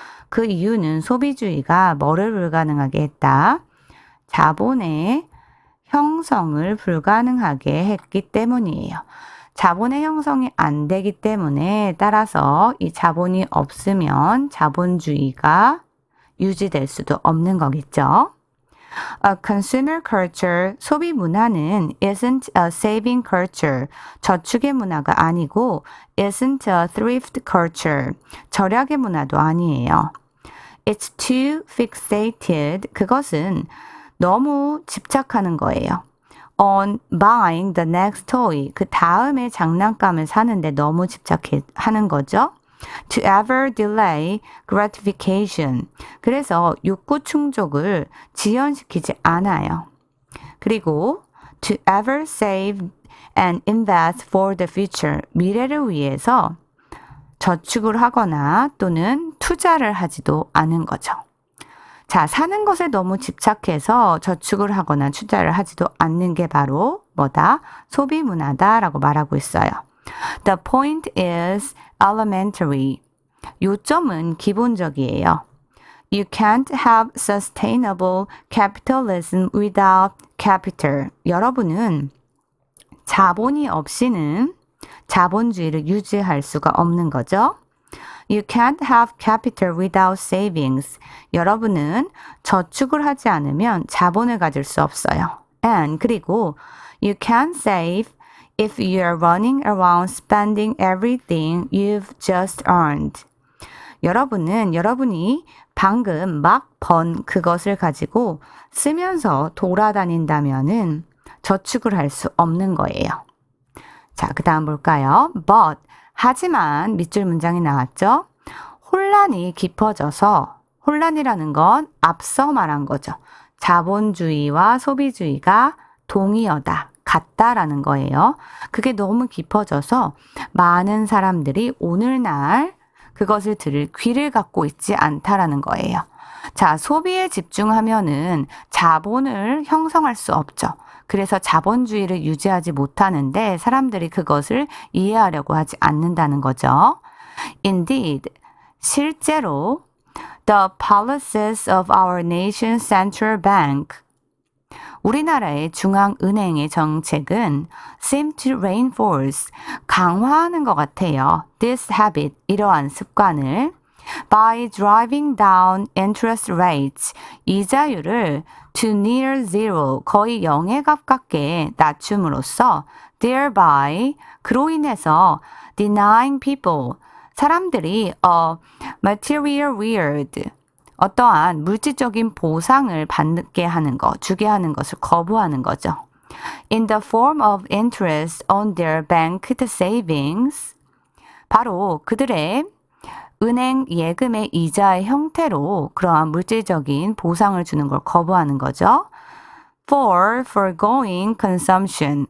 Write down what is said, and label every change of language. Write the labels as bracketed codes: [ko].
[ko] 그 이유는 소비주의가 뭐를 불가능하게 했다? 자본의 형성을 불가능하게 했기 때문이에요. 자본의 형성이 안 되기 때문에 따라서 이 자본이 없으면 자본주의가 유지될 수도 없는 거겠죠. [en] A consumer culture, [ko] 소비 문화는 [en] isn't a saving culture, [ko] 저축의 문화가 아니고 [en] isn't a thrift culture, [ko] 절약의 문화도 아니에요. [en] It's too fixated, [ko] 그것은 너무 집착하는 거예요. [en] On buying the next toy, [ko] 그 다음에 장난감을 사는데 너무 집착하는 거죠. [en] To ever delay gratification. [ko] 그래서 욕구 충족을 지연시키지 않아요. 그리고 [en] to ever save and invest for the future. [ko] 미래를 위해서 저축을 하거나 또는 투자를 하지도 않은 거죠. 자, 사는 것에 너무 집착해서 저축을 하거나 투자를 하지도 않는 게 바로 뭐다? 소비 문화다라고 말하고 있어요. [en] The point is elementary. [ko] 요점은 기본적이에요. [en] You can't have sustainable capitalism without capital. [ko] 여러분은 자본이 없이는 자본주의를 유지할 수가 없는 거죠. [en] You can't have capital without savings. [ko] 여러분은 저축을 하지 않으면 자본을 가질 수 없어요. [en] And [ko] 그리고 [en] you can't save if you are running around spending everything you've just earned. [ko] 여러분이 방금 막 번 그것을 가지고 쓰면서 돌아다닌다면은 저축을 할 수 없는 거예요. 자, 그 다음 볼까요? [en] But, [ko] 하지만 밑줄 문장이 나왔죠? 혼란이 깊어져서, 혼란이라는 건 앞서 말한 거죠. 자본주의와 소비주의가 동의어다. 같다라는 거예요. 그게 너무 깊어져서 많은 사람들이 오늘날 그것을 들을 귀를 갖고 있지 않다라는 거예요. 자, 소비에 집중하면은 자본을 형성할 수 없죠. 그래서 자본주의를 유지하지 못하는데 사람들이 그것을 이해하려고 하지 않는다는 거죠. [en] Indeed, [ko] 실제로 [en] the policies of our nation's central bank [ko] 우리나라의 중앙은행의 정책은 [en] seem to reinforce, [ko] 강화하는 것 같아요. [en] This habit, [ko] 이러한 습관을 [en] by driving down interest rates, [ko] 이자율을 [en] to near zero, [ko] 거의 0에 가깝게 낮춤으로써 [en] thereby, [ko] 그로 인해서 [en] denying people, [ko] 사람들이 [en] a material reward, [ko] 어떠한 물질적인 보상을 받게 하는 것, 주게 하는 것을 거부하는 거죠. [en] In the form of interest on their banked savings, [ko] 바로 그들의 은행 예금의 이자의 형태로 그러한 물질적인 보상을 주는 걸 거부하는 거죠. [en] For foregoing consumption.